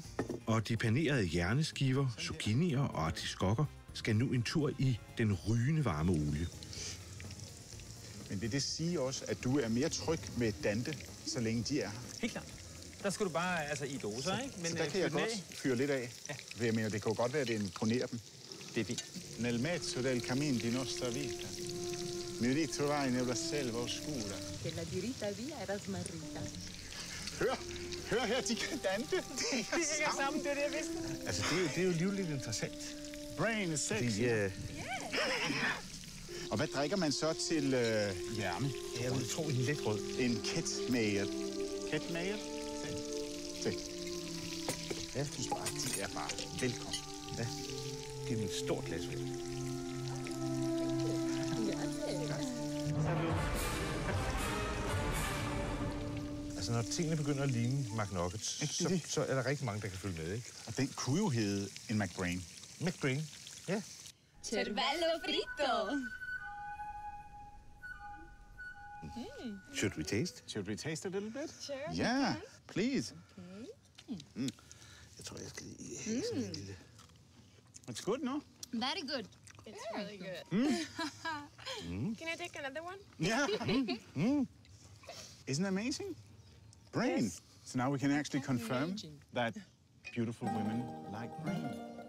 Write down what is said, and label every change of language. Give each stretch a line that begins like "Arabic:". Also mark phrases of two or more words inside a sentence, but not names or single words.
Danish: Og de panerede hjerneskiver, zucchinier og artiskokker skal nu en tur i den rygende varme olie. Men vil det sige også, at du er mere tryg med Dante, så længe de er her? Helt klart. Der skal du bare i doser, ikke? Men så der kan jeg godt fyre lidt af. Ja. Jeg mener, det kan jo godt være, at det imponerer dem. Det er fint.
Italian: Nel mezzo del cammin di nostra vita. Mi ritrovai nella selva oscura. Che la diritta via era smarrita.
Danish: Hør her, de kan Dante. Det hænger sammen, det er det, jeg vidste. Altså, det er jo livligt interessant.
English: Brain is sexy.
Danish: Fordi, Og hvad drikker man så til hjerne? Jeg vil tro, en let rød. En ketmager. Ketmager? Se. Ja, de er bare velkommen. Ja, giv dem et stort glas vand. Altså, når tingene begynder at ligne McNuggets, så er der rigtig mange, der kan følge med, ikke? Og den kunne jo hedde en McBrain. McBrain, ja.
Italian: Cervello fritto!
English: Should we taste? Should we taste a little bit? Sure. Yeah, please. Okay.
Danish: Jeg tror, jeg skal lige have sådan en lille...
English: It's good, no? Very good. It's really good. Can I take another one? Yeah. Isn't it amazing? Brain. Yes. So now we can actually confirm Amazing. that beautiful women like brain.